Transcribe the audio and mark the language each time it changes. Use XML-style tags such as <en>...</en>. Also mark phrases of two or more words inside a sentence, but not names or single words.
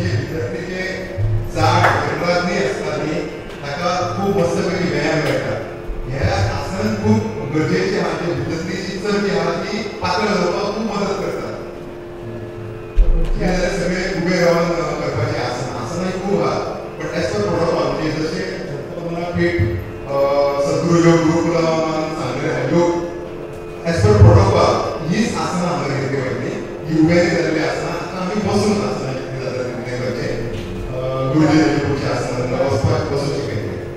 <kok>जे जाड जंगलातली असतात न्ही ताका खूप मस्तपैकी व्यायाम मेळटा. हे आसन खूप गरजेचे आहा. जे भितरली जी चरबी आहा ती पातळ जावपाक खूप मदत करता. हे सगळे उबे रावन करपाचे आसन.</kok> <mr>आसनाय खूप आहा</mr> <en>but as per protocol</en> <mr>म्हणजे जसे तुम्हाला पीठ सद्गुरू योग गुरुकुलामान सांगले योग</mr> <en>as per protocol</en> <mr>हीच आसना आम्हाला घेतली पाहिजे. ही उभ्याने झालेली आसना. आता आम्ही बसून आसना घेतली जातात. म्हणजे गुरुजी पुढची आसना बसून शिकायची.</mr>